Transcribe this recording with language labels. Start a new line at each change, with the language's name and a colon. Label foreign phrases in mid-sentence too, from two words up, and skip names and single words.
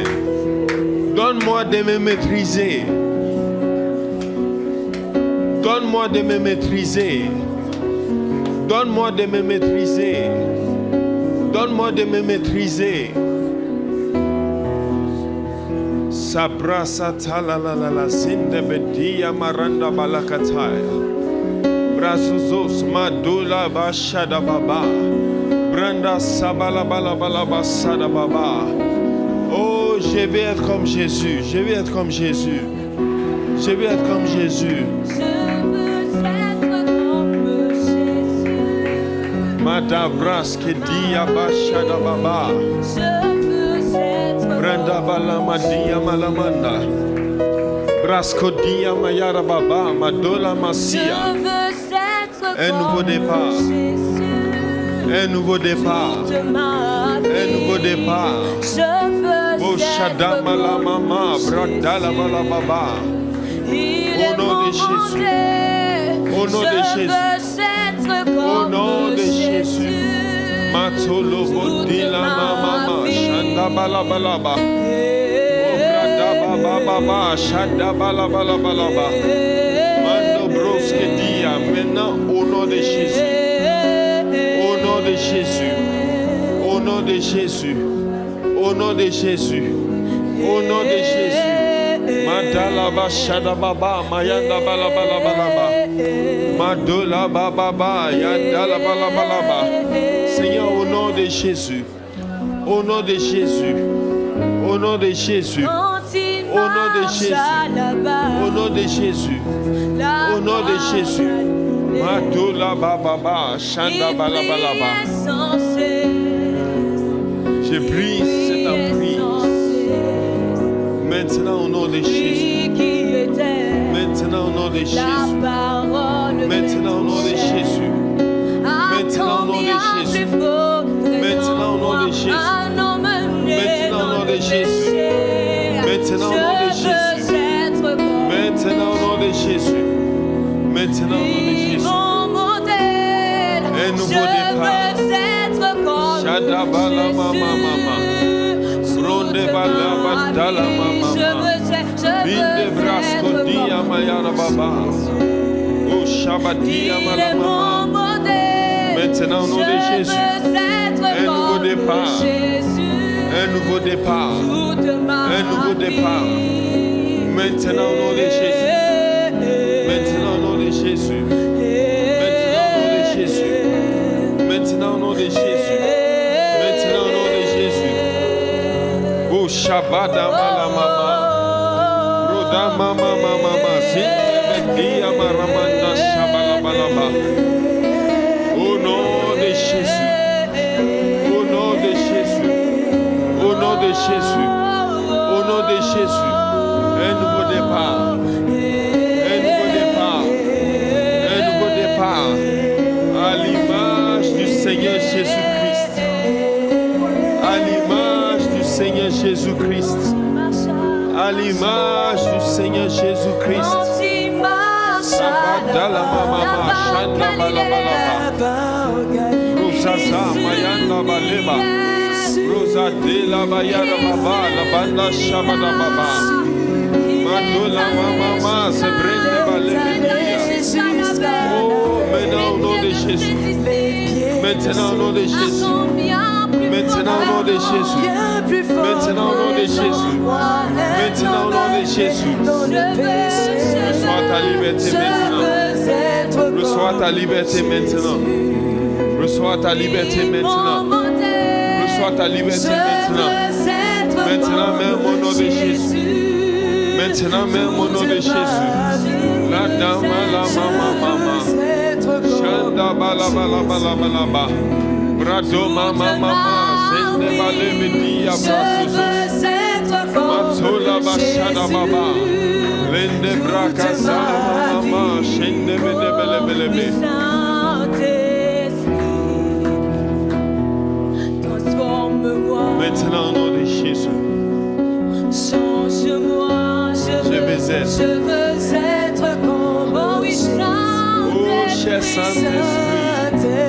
French: Donne-moi de me maîtriser. Donne-moi de me maîtriser. Donne-moi de me maîtriser. Donne-moi de me maîtriser. Sabrasa talalala sinde bedia maranda balakataya. Brazuzos madula bashada baba. Branda sabala bala bala basada baba. Oh, je vais être comme Jésus. Je vais être comme Jésus. Je vais être comme Jésus. Madabras que dia bashada baba. Branda bala madia malamanda. Brasco dia mayara baba madola masia. Un nouveau départ. Un nouveau départ. Un nouveau départ. Oh Shadama la mama, Bradala bala baba. Au nom de Jésus. Au nom de Jésus. Au nom de Jésus. Matolo bodila mama, Shanda bala bala ba. Oh Bradaba baba, Shanda bala bala bala ba. Mando broske dia, maintenant au nom de Jésus. Au nom de Jésus. Au nom de Jésus. Au nom de Jésus. Au nom de Jésus. Madala ba shada baba, mayanda bala bala bala ba. Madola baba ba, yandala bala bala ba. Seigneur, au nom de Jésus. Au nom de Jésus. Au nom de Jésus. Au nom de Jésus. Au nom de Jésus. Au nom de Jésus. Madola baba ba, shanda bala bala ba. Je prie cette emprise. Maintenant au nom de Jésus. Maintenant au nom de Jésus. Maintenant au nom de Jésus. Maintenant au nom de Jésus. Maintenant au nom de Jésus. Maintenant au nom de Jésus. Maintenant au nom de Jésus. Maintenant au nom de Jésus. Maintenant au nom de Jésus. Un nouveau départ. Shadabala mama mama. Ronde bala badala mama mama. Binde brasco dia mayana baba. Oh shabadia mala mama. Maintenant au nom de Jésus. Un nouveau départ. Un nouveau départ. Un nouveau départ. Maintenant au nom de Jésus. Maintenant au nom de Jésus. Maintenant au nom de Jésus. Maintenant au nom de Jésus. Maintenant au nom de Jésus. Oh Shabada mala mama. Roda mama mama mama. Dia maramanda shabala balaba. Au nom de Jésus. Au nom de Jésus. Au nom de Jésus. Au nom de Jésus. Un nouveau départ. Un nouveau départ. Un nouveau départ. À l'image du Seigneur Jésus-Christ. À l'image du Seigneur Jésus-Christ. À l'image du Seigneur Jésus-Christ. Sabadala mama shanda bala bala. Rosaza mayanda baleba. Rosa de la bayara baba la banda shabada baba. Madola mama se prende balebia. Oh, maintenant au nom de Jésus. Maintenant au nom de Jésus. Maintenant au nom de Jésus. Maintenant au nom de Jésus. Maintenant au nom de Jésus. Reçois ta liberté maintenant. Reçois ta liberté maintenant. Reçois ta liberté maintenant. Reçois ta liberté maintenant. Maintenant même au nom de Jésus. Maintenant même au nom de Jésus. La dame la mama mama. Shanda bala bala bala bala ba. Brado mama mama. Sende bale media brasos. Matola bashada baba. Lende braka sama mama. Shende bele bele bele be. Maintenant au nom de Jésus. Change-moi, je veux être comme oh, cher Saint-Esprit.